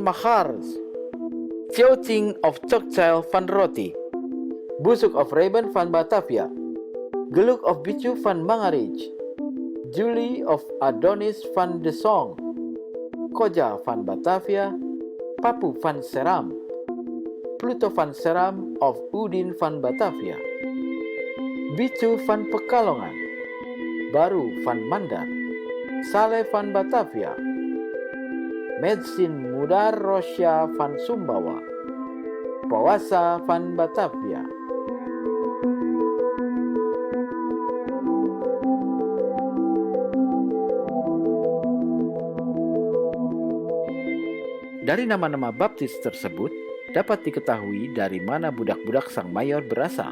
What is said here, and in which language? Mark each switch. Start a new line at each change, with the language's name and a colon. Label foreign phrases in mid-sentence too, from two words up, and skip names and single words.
Dutch: Machars, Chioting of Chokchail van Roti, Busuk of Reben van Batavia, Geluk of Bicu van Mangarij, Julie of Adonis van de Song, Koja van Batavia, Papu van Seram, Pluto van Seram of Udin van Batavia, Bicu van Pekalongan, Baru van Mandar, Saleh van Batavia, Metzin Mudar Rosya van Sumbawa, Pawasa van Batavia.
Indonesian: Dari nama-nama baptis tersebut, dapat diketahui dari mana budak-budak sang mayor berasal.